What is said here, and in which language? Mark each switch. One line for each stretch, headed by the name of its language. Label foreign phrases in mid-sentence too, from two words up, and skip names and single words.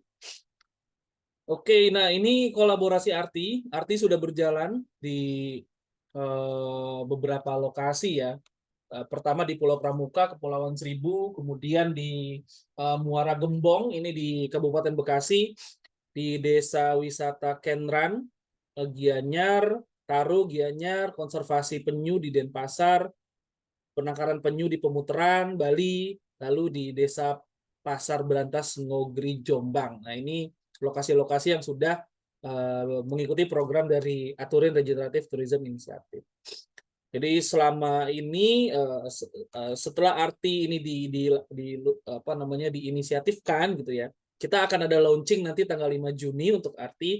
Indonesian: Oke, nah ini kolaborasi Arti. Arti sudah berjalan di beberapa lokasi ya. Pertama di Pulau Pramuka, Kepulauan Seribu, kemudian di Muara Gembong, ini di Kabupaten Bekasi, di Desa Wisata Kenran, Gianyar, Taru, Gianyar, Konservasi Penyu di Denpasar, penangkaran penyu di Pemutaran, Bali, lalu di Desa Pasar Berantas, Ngogri, Jombang. Nah, ini lokasi-lokasi yang sudah mengikuti program dari Aturin Regenerative Tourism Initiative. Jadi selama ini setelah arti ini diinisiatifkan gitu ya, kita akan ada launching nanti tanggal 5 Juni untuk arti.